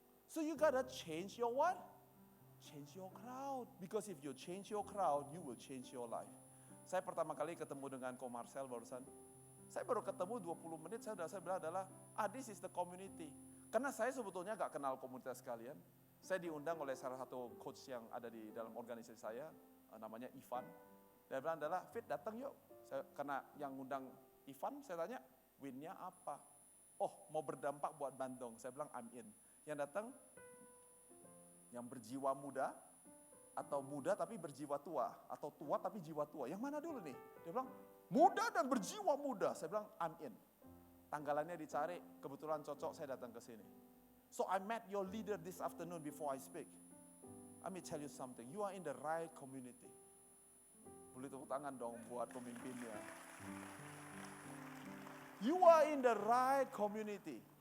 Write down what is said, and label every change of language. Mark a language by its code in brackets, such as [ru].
[en] So you gotta change your what? Change your crowd. Because if you change your crowd, you will change your life. [id] Saya pertama kali ketemu dengan Ko Marcel barusan. Saya baru ketemu 20 menit, saya bilang adalah, [en] this is the community. [id] Karena saya sebetulnya gak kenal komunitas kalian. Saya diundang oleh salah satu coach yang ada di dalam organisasi saya, namanya Ivan. Dia bilang adalah, Fit datang yuk. Karena yang undang Ivan, saya tanya, win-nya apa? Mau berdampak buat Bandung. Saya bilang, [en] I'm in. [id] Yang datang, yang berjiwa muda, atau muda tapi berjiwa tua, atau tua tapi jiwa tua. Yang mana dulu nih? Dia bilang, muda dan berjiwa muda. Saya bilang, [en] I'm in. [id] Tanggalannya dicari, kebetulan cocok, saya datang ke sini. [en] So I met your leader this afternoon before I speak. Let me tell you something, you are in the right community. [id] Boleh tepuk tangan dong buat pemimpinnya. [en] You are in the right community.